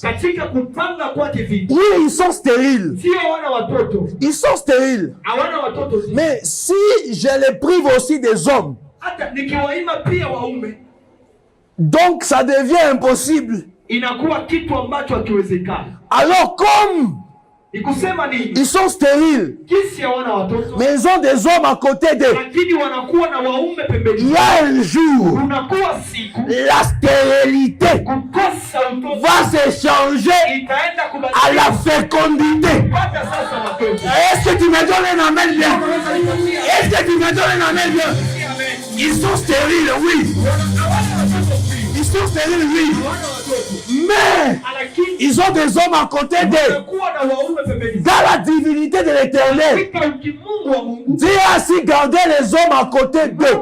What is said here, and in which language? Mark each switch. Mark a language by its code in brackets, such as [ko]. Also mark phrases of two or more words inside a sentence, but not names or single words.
[fr] Oui, ils sont stériles. Ils sont stériles. Mais si je les prive aussi des hommes, donc ça devient impossible. Alors comme [sw] Ikusema nini? [fr] Ils sont stériles. [sw] Kisi hawana watoto. [fr] Mais ils ont des hommes à côté d'eux. [sw] Lakini wanakuwa na waume pembeni. [fr] Il y a un jour, [sw] Unakuwa siku. [fr] la stérilité [sw] Kukosa mtoto. [fr] va se changer [sw] Itaenda kubadilika. [fr] à la fécondité. [sw] Pata sasa watoto. [fr] Est-ce que tu me donnes un amen bien? Est-ce que tu me donnes un amen bien? Ils sont stériles, oui. Ils sont stériles, oui. Mais ils ont des hommes à côté d'eux. Dans la divinité de l'Éternel, Dieu a ainsi gardé les hommes à côté d'eux.